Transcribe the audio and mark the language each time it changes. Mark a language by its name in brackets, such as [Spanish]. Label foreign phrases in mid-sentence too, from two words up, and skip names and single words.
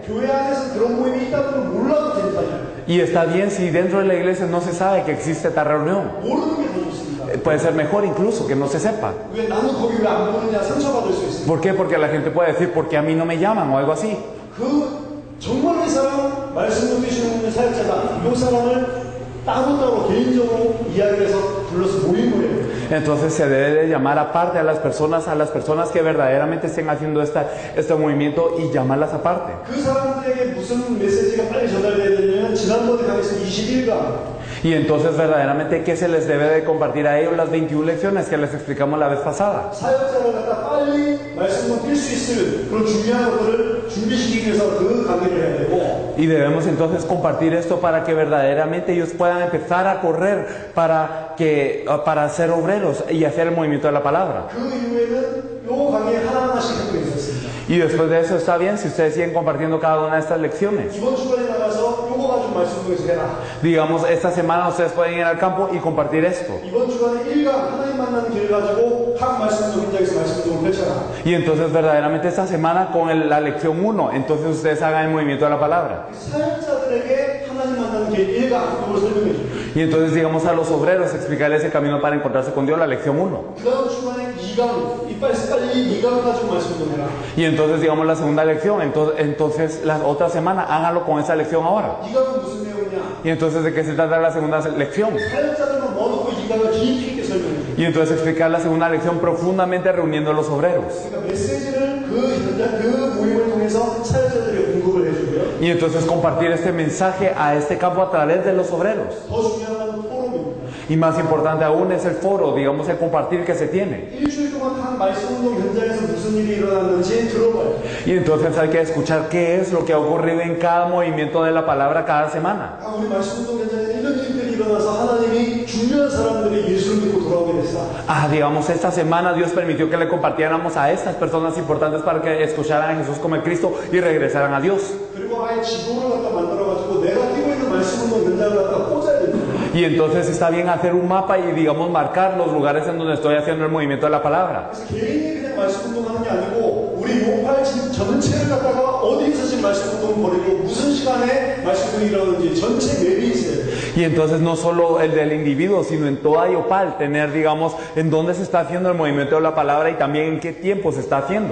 [Korean] 교회 안에서 그런 모임이 있다는 걸 몰라도 괜찮아요. [Spanish] Y está bien si dentro de la iglesia no se sabe que existe esta reunión. [Korean] 모르는 게 더 좋습니다. [Spanish] Puede ser mejor incluso que no se sepa. [Korean] 왜 나는 거기 왜 안 보느냐 상처받을 수 있습니다. [Spanish] ¿Por qué? Porque la gente puede decir, ¿por qué a mí no me llaman? O algo así. [Korean] 정말 이 사람 말씀 듣기시는 사역자다. 이 사람을 따로따로 개인적으로 이야기를 해서 불러서 모인 거예요. [Spanish] Entonces se debe de llamar aparte a las personas que verdaderamente estén haciendo este movimiento y llamarlas aparte. [Korean] 그 사람들에게 무슨 메시지가 빨리 전달돼야 되냐면 지난번에 강의했던 21강. [Spanish] Y entonces verdaderamente ¿qué se les debe de compartir a ellos las 21 lecciones que les explicamos la vez pasada? [Korean] 사역자를 갖다 빨리 말씀을 뛸 수 있을 그런 중요한 것들을 준비시키기 위해서 그 강의를 해야 되고. [Spanish] Y debemos entonces compartir esto para que verdaderamente ellos puedan empezar a correr para ser obreros y hacer el movimiento de la palabra. [Korean] 그 이후에는 요 강의에 하나하나씩 하고 있었습니다. [Spanish] Y después de eso está bien si ustedes siguen compartiendo cada una de estas lecciones. [Korean] 이번 주간에 나가서 요거 가지고 말씀 통해서 해라. [Spanish] Digamos, esta semana ustedes pueden ir al campo y compartir esto. [Korean] 이번 주간에 1강 하나님 만나는 길 가지고 각 말씀도 현장에서 말씀도 펼쳐라. [Spanish] Y entonces verdaderamente esta semana con la lección 1, entonces ustedes hagan el movimiento de la palabra. [Korean] 사역자들에게 하나님 만나는 길 1강 이걸 설명해 줘. [Spanish] Y entonces digamos a los obreros explicarles el camino para encontrarse con Dios, la lección 1. [Korean] 그 다음 주간에 2강 빨리 2강 가지고 말씀 좀 해라. [Spanish] Y entonces digamos la segunda lección, entonces la otra semana háganlo con esa lección ahora. [Korean] 2강은 무슨 내용이냐? [Spanish] Y entonces ¿de qué se trata la segunda lección? [Korean] 사역자들만 모아놓고 2강을 깊이 있게 설명해 줘. [Spanish] Y entonces explicar la segunda lección profundamente reuniendo a los obreros. [Korean] 그러니까 메시지를 그 현장 그 모임을 통해서 사역자들에게 공급을 해주고요. [Spanish] Y entonces compartir este mensaje a este campo a través de los obreros. [Korean] 더 중요한 건 포럼입니다. [Spanish] Y más importante aún es el foro, digamos el compartir que se tiene. [Korean] 일주일 동안 한 말씀운동 현장에서 무슨 일이 일어났는지 들어봐요. [Spanish] Y entonces hay que escuchar qué es lo que ha ocurrido en cada movimiento de la palabra cada semana. [Korean] 우리 말씀운동 현장에 이런 일들이 일어나서 하나님이 중요한 사람들이 예수를 믿고 돌아오게 됐어. [Spanish] Digamos, esta semana Dios permitió que le compartiéramos a estas personas importantes para que escucharan a Jesús como el Cristo y regresaran a Dios. [Korean] 그리고 아예 지도를 갖다 만들어가지고 내가 뛰고 있는 말씀운동 현장을 갖다 꽂아야 됩니다. [Spanish] Y entonces está bien hacer un mapa y digamos marcar los lugares en donde estoy haciendo el movimiento de la palabra. [Korean] 그래서 개인이 그냥 말씀운동하는 게 아니고 우리 용팔 전체를 갖다가 어디서 지금 말씀운동 벌이고 무슨 시간에 말씀운동이 일어나는지 전체 맵이 있어요. [Spanish] Y entonces no solo el del individuo, sino en toda Yopal, tener, digamos, en dónde se está haciendo el movimiento de la palabra y también en qué tiempo se está haciendo.